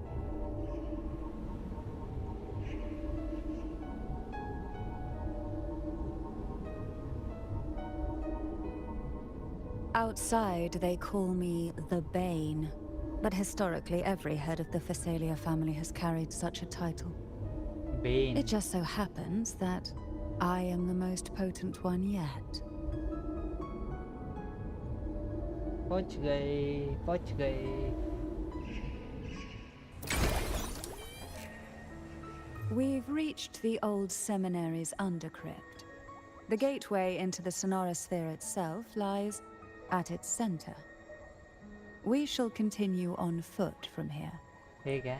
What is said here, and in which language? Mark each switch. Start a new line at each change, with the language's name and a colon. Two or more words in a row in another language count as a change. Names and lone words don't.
English: Outside, they call me the Bane. But historically, every head of the Thessalia family has carried such a title. Bane. It just so happens that I am the most potent one yet.
Hindi: पहुंच गए.
English: We've reached the old seminary's undercrypt. The gateway into the Sonorosphere itself lies at its center. We shall continue on foot from here.
Hindi: ठीक है.